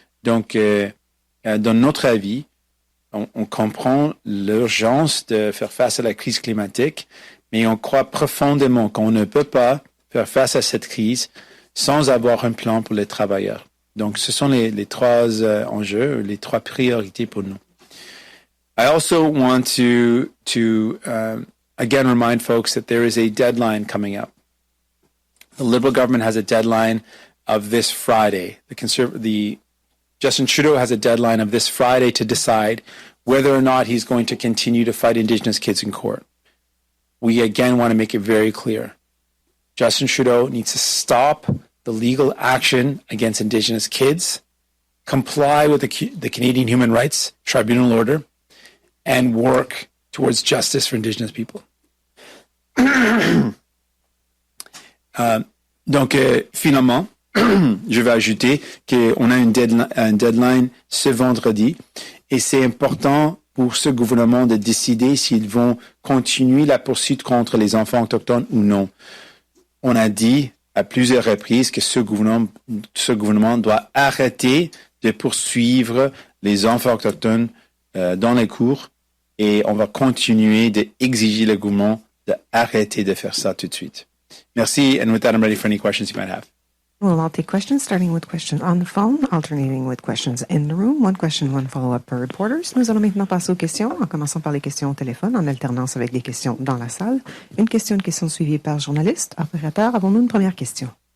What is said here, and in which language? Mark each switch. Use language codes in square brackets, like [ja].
[fr] Donc, dans notre avis, on comprend l'urgence de faire face à la crise climatique, mais on croit profondément qu'on ne peut pas faire face à cette crise sans avoir un plan pour les travailleurs. Donc, ce sont les trois enjeux, les trois priorités pour nous. [en] I also want to again remind folks that there is a deadline coming up. The Liberal government has a deadline of this Friday. The Justin Trudeau has a deadline of this Friday to decide whether or not he's going to continue to fight Indigenous kids in court. We again want to make it very clear. Justin Trudeau needs to stop the legal action against Indigenous kids, comply with the Canadian Human Rights Tribunal order, and work towards justice for Indigenous people. [fr] Donc, finalement, je vais ajouter qu'on a un deadline ce vendredi et c'est important pour ce gouvernement de décider s'ils vont continuer la poursuite contre les enfants autochtones ou non. On a dit à plusieurs reprises que ce gouvernement doit arrêter de poursuivre les enfants autochtones dans les cours et on va continuer d'exiger le gouvernement d'arrêter de faire ça tout de suite. [en] Merci, and with that, I'm ready for any questions you might have. Well, I'll take questions, starting with questions on the phone, alternating with questions in the room. One question, one follow-up per reporters. [fr] Nous allons maintenant passer aux questions, en commençant par les questions au téléphone, en alternance avec les questions dans la salle. Une question suivie par journaliste. Opérateur, avons-nous une première question?